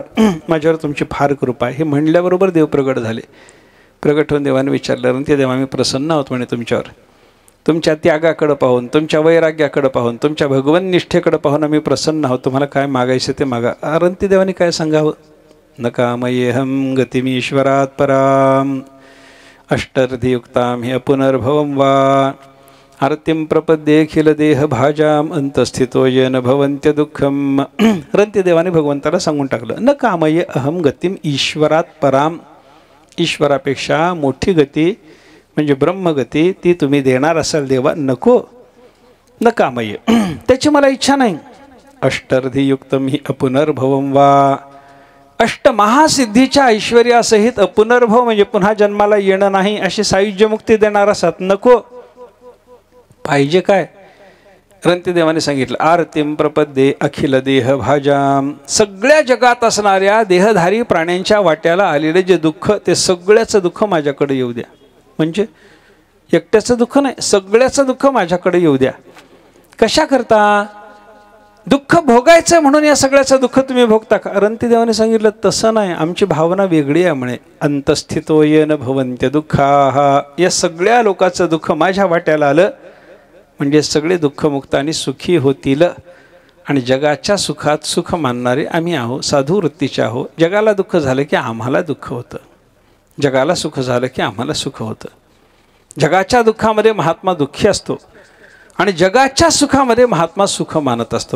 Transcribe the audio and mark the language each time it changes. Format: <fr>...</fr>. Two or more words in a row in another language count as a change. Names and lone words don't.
<mr>माझ्यावर तुमची फार कृपा आहे. हे म्हणल्याबरोबर देव प्रगट झाले. प्रगट होऊन देवाने विचारलं, रंतीदेवा मी प्रसन्न आहोत म्हणे तुमच्यावर. तुमच्या त्यागाकडं पाहून, तुमच्या वैराग्याकडं पाहून, तुमच्या भगवन निष्ठेकडं पाहून आम्ही प्रसन्न आहोत. तुम्हाला काय मागायचं ते मागा. रंतीदेवाने काय सांगावं?</mr> <sa>न कामयेहं गतिमीश्वरात पराम अष्टर्धियुक्तां हि पुनर्भवं वा आरतीं प्रपद्येखिल देह भाजाम अंतस्थितो येन भवन्त्य दुःखम.</sa> <mr>रंतीदेवाने भगवंताला सांगून टाकलं,</mr> <sa>न कामये अहम गतिम ईश्वरात पराम.</sa> <mr>ईश्वरापेक्षा मोठी गती म्हणजे ब्रह्मगती ती तुम्ही देणार असाल देवा, नको.</mr> <sa>न कामये,</sa> <mr>त्याची मला इच्छा नाही.</mr> <sa>अष्टर्धियुक्तम हि अपुनर्भवं वा.</sa> <mr>अष्टमहासिद्धीच्या ऐश्वर्यासहित अपुनर्भव म्हणजे पुन्हा जन्माला येणं नाही अशी सायुज्य मुक्ती देणार असतात, नको. पाहिजे काय? रंतीदेवाने सांगितलं,</mr> <sa>आरतीं प्रपद्ये अखिल देह भाजाम.</sa> <mr>सगळ्या जगात असणाऱ्या देहधारी प्राण्यांच्या वाट्याला आलेले जे दुःख ते सगळ्याचं दुःख माझ्याकडे येऊ द्या. म्हणजे एकट्याचं दुःख नाही, सगळ्याचं दुःख माझ्याकडे येऊ द्या. कशा करता? दुःख भोगायचं म्हणून या सगळ्याचं दुःख तुम्ही भोगता का? रंतीदेवाने सांगितलं, तसं नाही, आमची भावना वेगळी आहे म्हणे.</mr> <sa>अंतस्थितो येन भवन्त्य दुःखा.</sa> <mr>या सगळ्या लोकांचं दुःख माझ्या वाट्याला आलं म्हणजे सगळे दुःखमुक्त आणि सुखी होतील. आणि जगाच्या सुखात सुख मानणारे आम्ही आहोत, साधू वृत्तीचे आहोत. जगाला दुःख झालं की आम्हाला दुःख होतं, जगाला सुख झालं की आम्हाला सुख होतं. जगाच्या दुःखामध्ये महात्मा दुःखी असतो आणि जगाच्या सुखामध्ये महात्मा सुख मानत असतो.</mr>